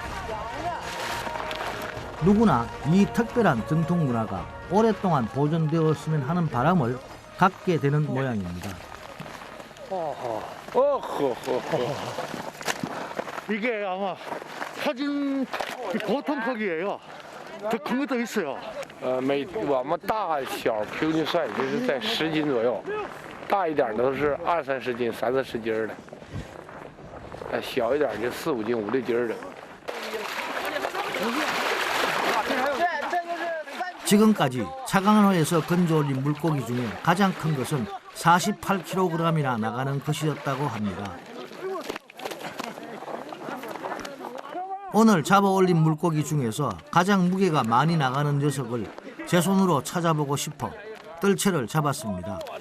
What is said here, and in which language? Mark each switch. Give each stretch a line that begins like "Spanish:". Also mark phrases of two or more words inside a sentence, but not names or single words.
Korean: 누구나 이 특별한 전통 문화가 오랫동안 보존되었으면 하는 바람을 갖게 되는 모양입니다. 이게 아마 사진 보통 크기예요. 더 큰 것도 있어요.
Chinese: 我们大小平均算就是在10斤左右，大一点都是20、30斤、30、40斤的，小一点就4、5斤、5、6斤的。
Korean: 지금까지 차강호에서 건져올린 물고기 중에 가장 큰 것은 48kg이나 나가는 것이었다고 합니다. 오늘 잡아올린 물고기 중에서 가장 무게가 많이 나가는 녀석을 제 손으로 찾아보고 싶어 뜰채를 잡았습니다.